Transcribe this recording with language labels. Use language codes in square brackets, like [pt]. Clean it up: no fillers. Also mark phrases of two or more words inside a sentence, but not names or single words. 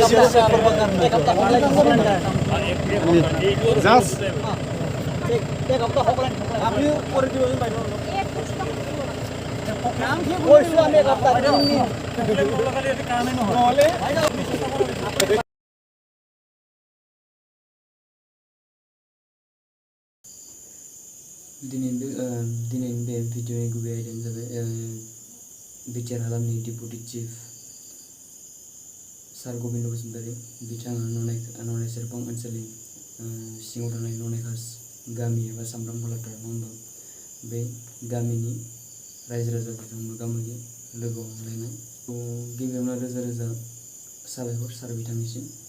[as] আপুনিও কৰি দিবচোন বাইদেউ কৈছোঁ আমি এক সপ্তাহ নহ'লে [brx] दिनैनि बे भिडिअनि गुबै आयदायानो जाबाय बिटिआर हालामनि डेपुटि चिफ सार गबिन्द बसुमतारी बिथाङा ननाय सेरफां ओनसोलनि सिङाव थानाय ननायखास गामि एबा सामब्राम हलाटार नङा होमबा बे गामिनि रायजो राजाफोरजों मोगा मोगि लोगो हमलायनाय गिबियावनो रोजा रोजा साबायखर सार बिथांनिसिम